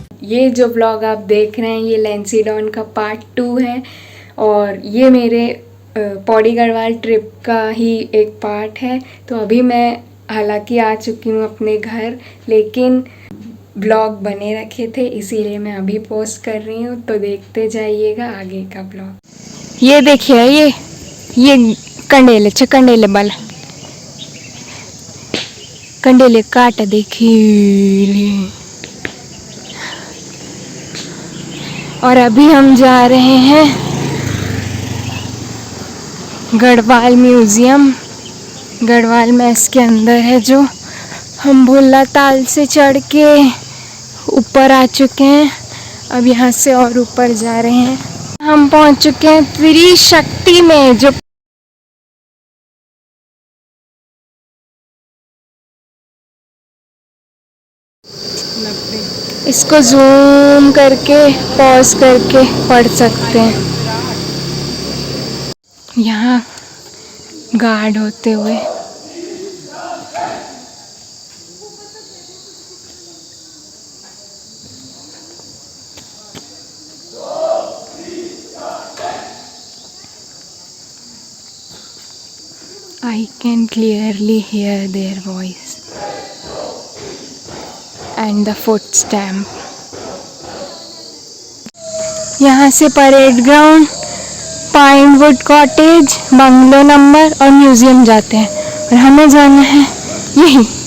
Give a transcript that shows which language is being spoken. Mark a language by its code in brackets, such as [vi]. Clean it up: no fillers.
[hi] ये जो व्लॉग आप देख रहे हैं ये लेंसीडॉन का पार्ट 2 है और ये मेरे पौड़ी गढ़वाल ट्रिप का ही एक पार्ट है। तो अभी मैं हालांकि आ चुकी हूँ अपने घर, लेकिन ब्लॉग बने रखे थे इसीलिए मैं अभी पोस्ट कर रही हूँ, तो देखते जाइएगा आगे का ब्लॉग। ये देखिए ये कंडेले कंडेले बल कंडेले काट देखिए। और अभी हम जा रहे हैं गढ़वाल म्यूज़ियम। गढ़वाल में इसके अंदर है जो हम भुल्ला ताल से चढ़ के ऊपर आ चुके हैं। अब यहाँ से और ऊपर जा रहे हैं। हम पहुँच चुके हैं त्रिशक्ति में, जो इसको जूम करके पॉज करके पढ़ सकते हैं। यहाँ गार्ड होते हुए [en] I can clearly hear their voice and the footstep. [hi] यहाँ से parade ground, Pinewood cottage, bungalow number और म्यूजियम जाते हैं और हमें जाना है यही।